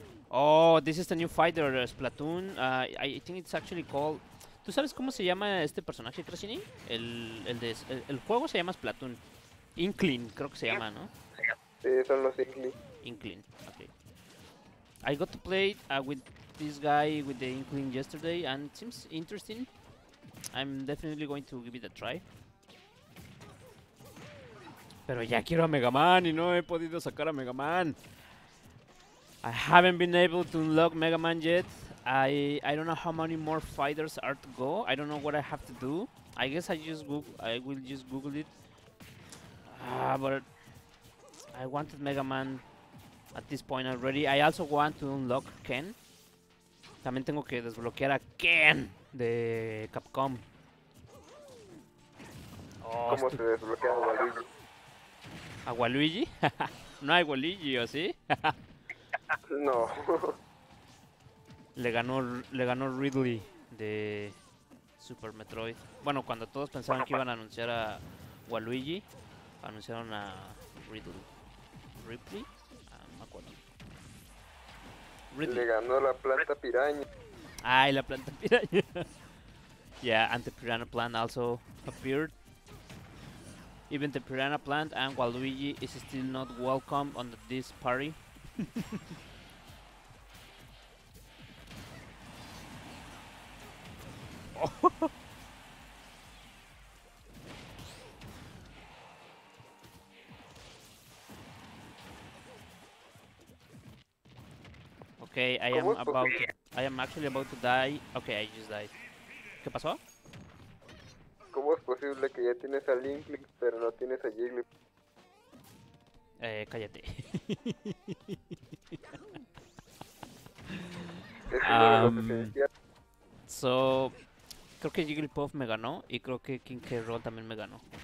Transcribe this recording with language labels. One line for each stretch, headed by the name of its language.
English: Oh, this is the new fighter, Splatoon. I think it's actually called.
Spanish: ¿Tú sabes cómo se llama este personaje, Crashini? El juego se llama Splatoon. Inkling, creo que se llama, ¿no? Sí, son los Inkling.
English: Inkling, okay. I got to play with this guy with the Inkling yesterday, and it seems interesting. I'm definitely going to give it a try.
Spanish: Pero ya quiero a Mega Man y no he podido sacar a Mega Man.
English: I haven't been able to unlock Mega Man yet. I don't know how many more fighters are to go. I don't know what I have to do. I guess I will just Google it. But I wanted Mega Man at this point already. I also want to unlock Ken.
Spanish: También tengo que desbloquear a Ken de Capcom. Oh, ¿Cómo se desbloquea a Waluigi? ¿A Waluigi? No hay Waluigi, ¿o sí? No. Le ganó Ridley de Super Metroid. Bueno, cuando todos pensaban que iban a anunciar a Waluigi, anunciaron a Ridley. ¿Ripley? No me acuerdo. Ridley. Le ganó la planta piraña. Ay, la planta piraña.
English: Yeah, and the piranha plant also appeared. Even the piranha plant and Waluigi is still not welcome on this party. Okay, I am actually about to die. Okay, I just died.
Spanish: ¿Qué pasó? ¿Cómo es posible que ya tienes a Inkling pero no tienes a Jigglypuff? Cállate. Es uno de los esenciales. So, creo que Jigglypuff me ganó y creo que King K. Rool también me ganó.